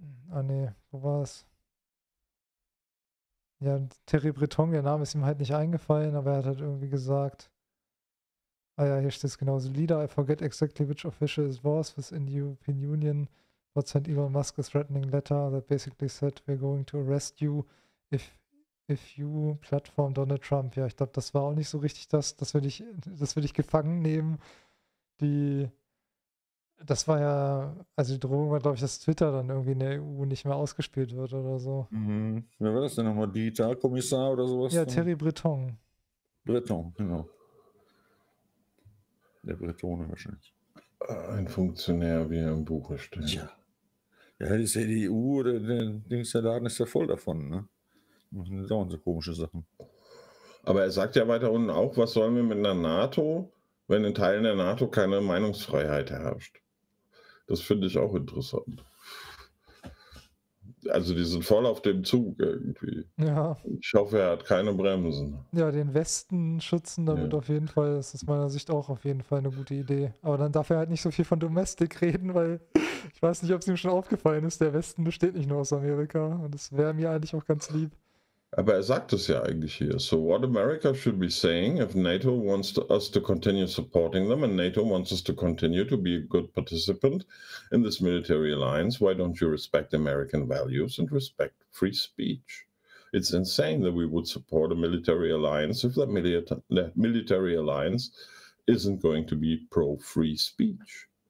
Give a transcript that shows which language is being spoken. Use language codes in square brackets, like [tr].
[de] Ah nee, wo war's? Ja, Thierry Breton, der Name ist ihm halt nicht eingefallen, aber er hat halt irgendwie gesagt, ah ja, hier steht es genauso. [en] Leader, I forget exactly which official it was within the European Union. What sent Elon Musk a threatening letter that basically said, we're going to arrest you if you platform Donald Trump. [de] Ja, ich glaube, das war auch nicht so richtig das will ich gefangen nehmen. Das war ja, also die Drohung war, glaube ich, dass Twitter dann irgendwie in der EU nicht mehr ausgespielt wird oder so. Wer war das denn nochmal? Digitalkommissar oder sowas? Ja, Thierry Breton. Breton, genau. Der Bretone wahrscheinlich. Ein Funktionär, wie er im Buche steht. Ja. Ja, das ist ja die EU oder der Laden ist ja voll davon, ne? Machen dauernd so komische Sachen. Aber er sagt ja weiter unten auch, was sollen wir mit einer NATO, wenn in Teilen der NATO keine Meinungsfreiheit herrscht? Das finde ich auch interessant. Also die sind voll auf dem Zug irgendwie. Ja. Ich hoffe, er hat keine Bremsen. Ja, den Westen schützen damit Ja. auf jeden Fall, das ist aus meiner Sicht auch auf jeden Fall eine gute Idee. Aber dann darf er halt nicht so viel von Domestik reden, weil ich weiß nicht, ob es ihm schon aufgefallen ist, der Westen besteht nicht nur aus Amerika. Und das wäre mir eigentlich auch ganz lieb. Aber er sagt es ja eigentlich hier. [en] So, what America should be saying, if NATO wants us to continue supporting them and NATO wants us to continue to be a good participant in this military alliance, why don't you respect American values and respect free speech? It's insane that we would support a military alliance if that military alliance isn't going to be pro-free speech.